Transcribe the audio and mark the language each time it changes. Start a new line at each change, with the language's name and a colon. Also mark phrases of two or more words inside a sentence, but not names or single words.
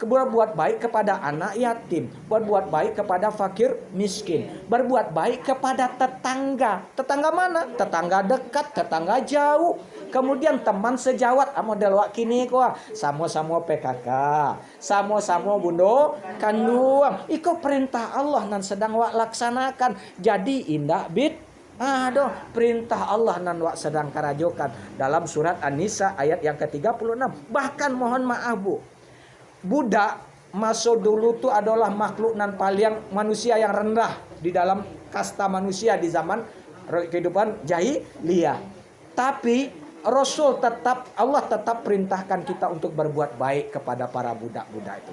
Indonesian: berbuat baik kepada anak yatim, berbuat baik kepada fakir miskin, berbuat baik kepada tetangga. Tetangga mana? Tetangga dekat, tetangga jauh. Kemudian teman sejawat,
Minangkabau: model wak kini kok sama-sama PKK, sama-sama bundo kanduang. Iko perintah Allah nan sedang wak laksanakan. Jadi indah bid. Aduh, perintah Allah nan wak sedang karajokan
Indonesian: dalam surat An-Nisa ayat yang ke-36. Bahkan mohon maaf Bu, budak masa dulu tuh adalah makhluk nan paling manusia yang rendah di dalam kasta manusia di zaman kehidupan jahiliyah. Tapi Allah tetap perintahkan kita untuk berbuat baik kepada para budak-budak itu.